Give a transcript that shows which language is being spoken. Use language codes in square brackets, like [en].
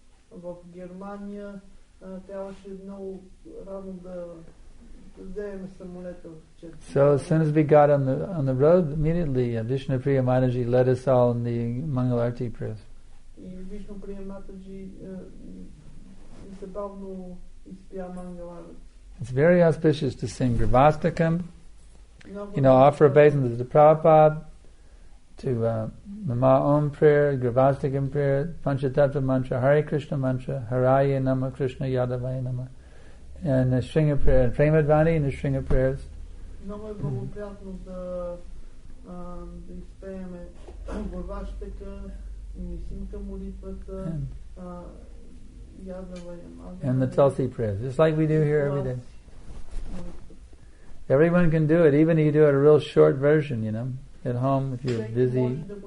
[bg] В Германия трябваше много рано да вземем самолета в 4. [en] So as soon as we got on the road, immediately Vishnu Priya Mataji led us all in the Mangal Arati prayers. [bg] И Вишну Прия Матаджи незабавно изпя Мангал Арати. [en] It's very auspicious to sing Gravastikam, offer obeisance to Prabhupada, to the Ma-Om prayer, Gravastikam prayer, Panchatattva mantra, Hare Krishna mantra, Haraya Nama, Krishna Yadavaya Nama, and the Shringa prayer, and Premadvani and the Shringa prayers. [bg] Много е благоприятно да изпееме Граваштика, Нисимка молитвата, Ядавая Nama, [en] and the Tulsi prayers, just like we do here every day. Everyone can do it, even if you do it a real short version, at home if you're busy.